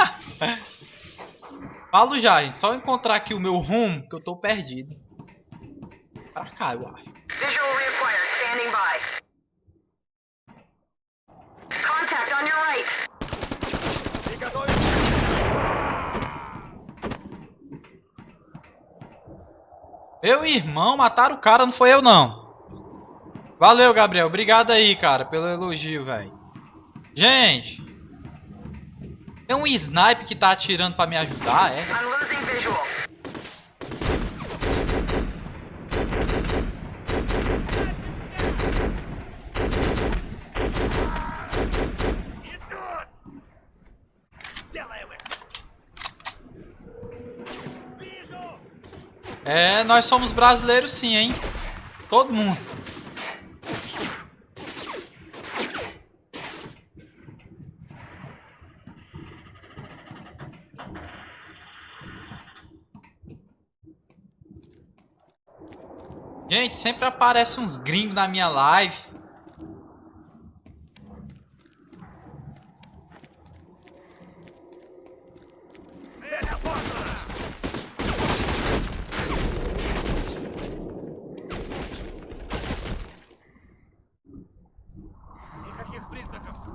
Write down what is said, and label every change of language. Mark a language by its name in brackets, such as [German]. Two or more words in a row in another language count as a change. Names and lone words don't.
[Portuguese] Falo já, gente. Só encontrar aqui o meu rumo, que eu tô perdido. Pra cá, eu acho. [English] Visual reacquired, standing by. Contact on your right. [Portuguese] Meu irmão, mataram o cara, não foi eu não. Valeu, Gabriel. Obrigado aí, cara, pelo elogio, velho. Gente. Tem um sniper que tá atirando pra me ajudar, é? [English] I'm losing visual. [Russian] Идут! Делаем их! Вижу! [Portuguese] É, nós somos brasileiros sim, hein? Todo mundo. Gente, sempre aparece uns gringos na minha live. [Russian] Цель опознана! Никаких признаков!